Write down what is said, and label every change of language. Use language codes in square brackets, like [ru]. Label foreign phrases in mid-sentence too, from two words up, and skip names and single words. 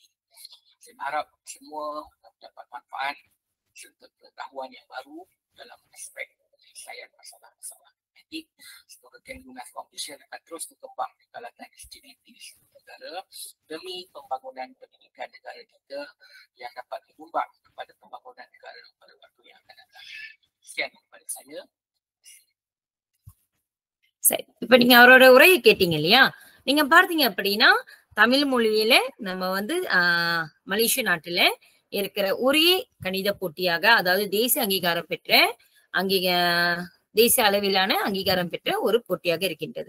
[ms] Saya berharap semua dapat manfaat serta pengetahuan yang baru dalam aspek penyelesaian masalah-masalah matematik. Semoga Kengru Math Competition akan terus berkembang di kalangan SJDT di seluruh negara demi pembangunan pendidikan negara kita yang dapat menyumbang kepada pembangunan negara pada waktu yang akan datang. saya. [ta] சரி, இப்ப நீங்க அவரோட உரையை கேட்டீங்க இல்லையா? நீங்க பார்த்தீங்க அப்படின்னா தமிழ் மொழியில நம்ம வந்து மலேசிய நாட்டுல இருக்கிற ஒரே கணித போட்டியாக, அதாவது தேசிய அங்கீகாரம் பெற்ற அங்கீக தேசிய அளவிலான அங்கீகாரம் பெற்ற ஒரு போட்டியாக இருக்கின்றது.